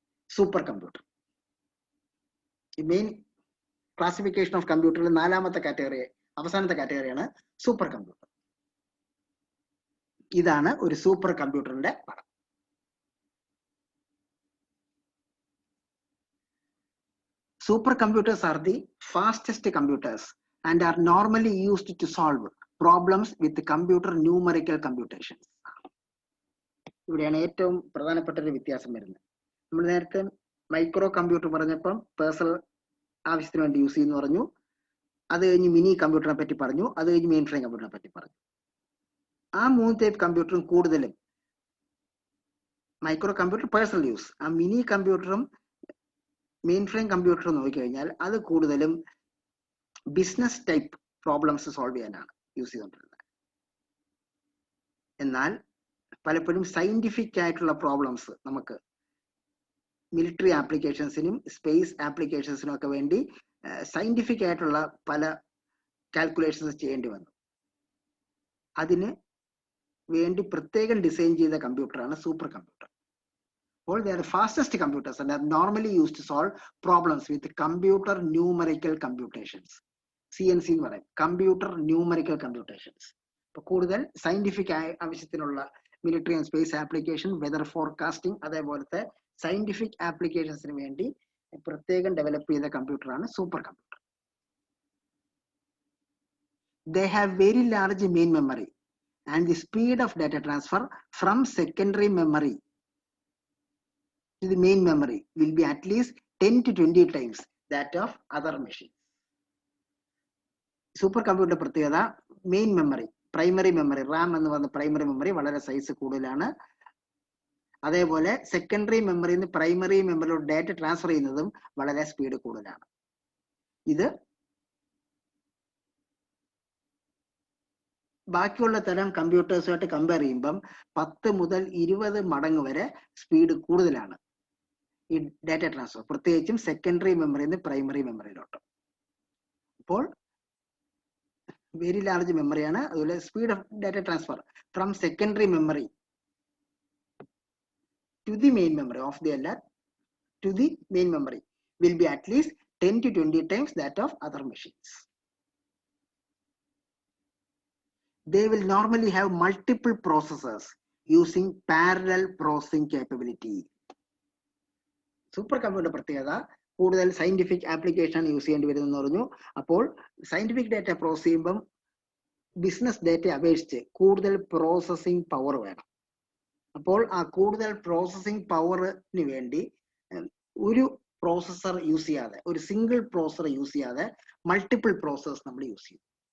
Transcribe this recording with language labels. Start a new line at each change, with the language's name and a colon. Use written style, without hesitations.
Malayalam: Super computer main classification of കമ്പ്യൂട്ടറിൽ 4ാമത്തെ category, അവസാനത്തെ കാറ്റഗറിയാണ് super computer. ഇതാണ് ഒരു സൂപ്പർ കമ്പ്യൂട്ടറിന്റെ പടം.
English: Super computers are the fastest computers and are normally used to solve problems with computer numerical computations.
Malayalam: ഇവിടെയാണ് ഏറ്റവും പ്രധാനപ്പെട്ട ഒരു വ്യത്യാസം വരുന്നത്. നമ്മൾ നേരത്തെ മൈക്രോ കമ്പ്യൂട്ടർ പറഞ്ഞപ്പം പേഴ്സണൽ ആവശ്യത്തിന് വേണ്ടി യൂസ് ചെയ്യുന്നു പറഞ്ഞു, അത് കഴിഞ്ഞ് മിനി കമ്പ്യൂട്ടറിനെ പറ്റി പറഞ്ഞു, അത് കഴിഞ്ഞ് മെയിൻ ഫ്രെയിം കമ്പ്യൂട്ടറിനെ പറ്റി പറഞ്ഞു. ആ 3 ടൈപ്പ് കമ്പ്യൂട്ടറും കൂടുതലും മൈക്രോ കമ്പ്യൂട്ടർ പേഴ്സണൽ യൂസ്, ആ മിനി കമ്പ്യൂട്ടറും മെയിൻ ഫ്രെയിം കമ്പ്യൂട്ടർ നോക്കിക്കഴിഞ്ഞാൽ അത് കൂടുതലും ബിസിനസ് ടൈപ്പ് പ്രോബ്ലംസ് സോൾവ് ചെയ്യാനാണ് യൂസ് ചെയ്തുകൊണ്ടിരുന്നത്. എന്നാൽ പലപ്പോഴും സയന്റിഫിക് ആയിട്ടുള്ള പ്രോബ്ലംസ് നമുക്ക് മിലിറ്ററി ആപ്ലിക്കേഷൻസിനും സ്പേസ് ആപ്ലിക്കേഷൻസിനും ഒക്കെ വേണ്ടി സയന്റിഫിക് ആയിട്ടുള്ള പല കാൽക്കുലേഷൻസ് ചെയ്യേണ്ടി വന്നു. അതിന് വേണ്ടി പ്രത്യേകം ഡിസൈൻ ചെയ്ത കമ്പ്യൂട്ടറാണ് super computer.
English: All they are the fastest computers and are normally used to solve problems with computer numerical computations.
Malayalam: CNC എന്ന് പറയും, computer numerical computations. ഇപ്പോൾ കൂടുതൽ സയന്റിഫിക് ആവശ്യത്തിനുള്ള military and space application, weather forecasting, അതേപോലത്തെ scientific ആപ്ലിക്കേഷൻസിന് വേണ്ടി പ്രത്യേകം develop ചെയ്ത കമ്പ്യൂട്ടറാണ് super computer.
English: They have very large main memory and the speed of data transfer from secondary memory to the main memory will be at least 10 to 20 times that of other machines.
Malayalam: Super computer പ്രത്യേകത main memory, primary memory, Ram എന്ന് പറയുന്ന primary memory വളരെ size കൂടുതലാണ്. അതേപോലെ secondary മെമ്മറിയിൽ നിന്ന് primary മെമ്മറിയിലോട്ട് data transfer ചെയ്യുന്നതും വളരെ സ്പീഡ് കൂടുതലാണ്. ഇത് ബാക്കിയുള്ള തരം കമ്പ്യൂട്ടേഴ്സുമായിട്ട് കമ്പയർ ചെയ്യുമ്പം 10 മുതൽ 20 മടങ്ങ് വരെ സ്പീഡ് കൂടുതലാണ് ഈ ഡാറ്റ ട്രാൻസ്ഫർ, പ്രത്യേകിച്ചും സെക്കൻഡറി മെമ്മറിയിൽ നിന്ന് പ്രൈമറി മെമ്മറിയിലോട്ട്. അപ്പോൾ വെരി ലാർജ് മെമ്മറിയാണ്.
English: അതുപോലെ speed of data transfer from secondary memory to the main memory of the
Malayalam: അല്ല
English: To the main memory will be at least 10 to 20 times that of other machines. They will normally have multiple processors using parallel processing capability.
Malayalam: Super computer പ്രത്യേകത കൂടുതൽ scientific application use ചെയ്യേണ്ടി വരുമെന്ന് പറഞ്ഞു. അപ്പോൾ scientific data process ചെയ്യുമ്പം business data അപേക്ഷിച്ച് കൂടുതൽ processing power വേണം. അപ്പോൾ ആ കൂടുതൽ പ്രോസസ്സിംഗ് പവറിന് വേണ്ടി ഒരു പ്രോസസ്സർ യൂസ് ചെയ്യാതെ, ഒരു സിംഗിൾ പ്രോസസർ യൂസ് ചെയ്യാതെ മൾട്ടിപ്പിൾ പ്രോസസ്സേഴ്സ് നമ്മൾ യൂസ് ചെയ്യും.